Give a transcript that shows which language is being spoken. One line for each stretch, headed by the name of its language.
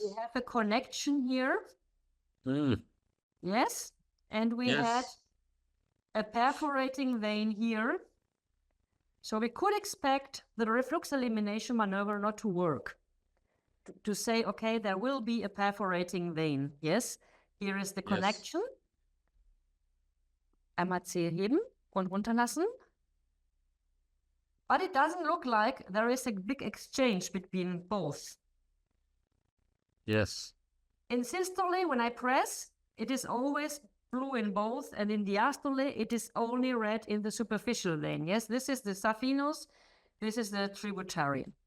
English: And we have a connection here. Yes. And we had a perforating vein here. So we could expect the reflux elimination maneuver not to work. To say, okay, there will be a perforating vein. Yes. Here is the connection.
German: Einmal Zehe heben und runterlassen.
English: But it doesn't look like there is a big exchange between both. Yes. In systole, when I press, it is always blue in both, and in diastole, it is only red in the superficial vein. Yes, this is the saphenous, this is the tributary.